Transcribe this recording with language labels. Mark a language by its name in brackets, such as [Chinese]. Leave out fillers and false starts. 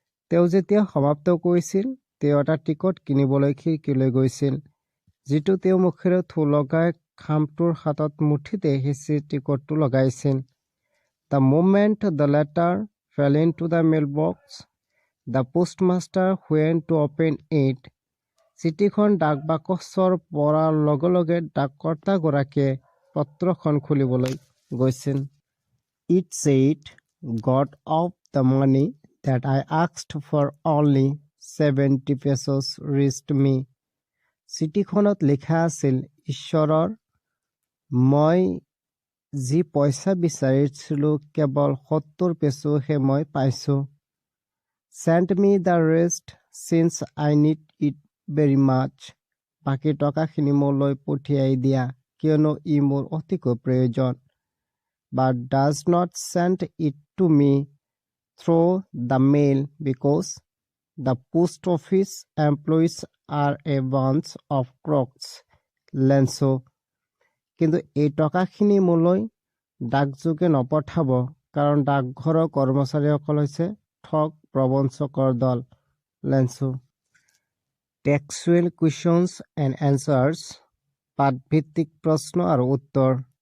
[Assamese] তেওঁ যেতিয়া সমাপ্ত কৰিছিল, তেওঁ এটা টিকট কিনিবলৈ খিৰিকীলৈ গৈছিল, যিটো তেওঁ মুখেৰে থু লগাই খামটোৰ হাতত মুঠিতে হেঁচি টিকটটো লগাইছিল। [English] The moment the letter fell into the mailbox, the postmaster went to open it. [Assamese] চিঠিখন ডাক বাকচৰ পৰাৰ লগে লগে ডাককৰ্তাগৰাকীয়ে পত্ৰখন খুলিবলৈ গৈছিল। [English] It said, "God of the money that I asked for only 70 pesos reached me." [Assamese] চিঠিখনত লিখা আছিল, ঈশ্বৰৰ, মই যি পইচা বিচাৰিছিলো কেৱল 70 পেছোহে মই পাইছো। [English] Send me the rest since I need it very much. [Assamese] বাকী টকাখিনি মোলৈ পঠিয়াই দিয়া, কিয়নো ই মোৰ অতিকৈ প্ৰয়োজন। [English] But does not send it to me through the mail because the post office employees are a bunch of crooks. [Assamese] Lenso, কিন্তু এই টকাখিনি মোলৈ ডাকযোগে নপঠাব, কাৰণ ডাকঘৰৰ কৰ্মচাৰীসকল হৈছে ঠগ প্ৰবঞ্চকৰ দল। লেন্সো। [English] textual questions and answers, [Assamese] পাঠভিত্তিক প্ৰশ্ন আৰু উত্তৰ।